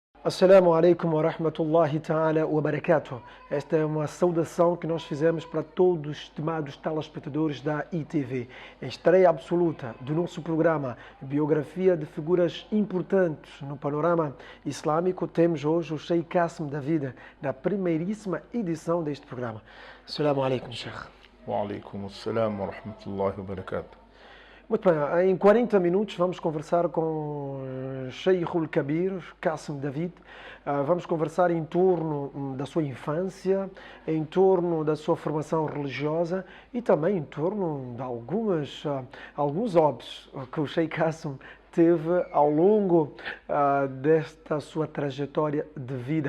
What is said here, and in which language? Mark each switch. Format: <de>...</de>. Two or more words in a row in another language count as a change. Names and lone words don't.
<ar>السلام عليكم ورحمة الله تعالى وبركاته.</ar> <pt>Esta é uma saudação que nós fizemos para todos os estimados telespectadores da ITV. Em estreia absoluta do nosso programa Biografia de Figuras Importantes no Panorama Islâmico, temos hoje o Sheikh Qasim David, na primeiríssima edição deste programa.</pt> <ar>السلام عليكم، شيخ. وعليكم السلام ورحمة الله وبركاته.</ar> <pt>Muito bem, em 40 minutos vamos conversar com</pt> <ar>الشيخ الكبير,</ar> <pt>Qasim David. Vamos conversar em torno da sua infância, em torno da sua formação religiosa e também em torno de alguns hobbies que o Sheikh Qasim teve ao longo desta sua trajetória de vida.</pt>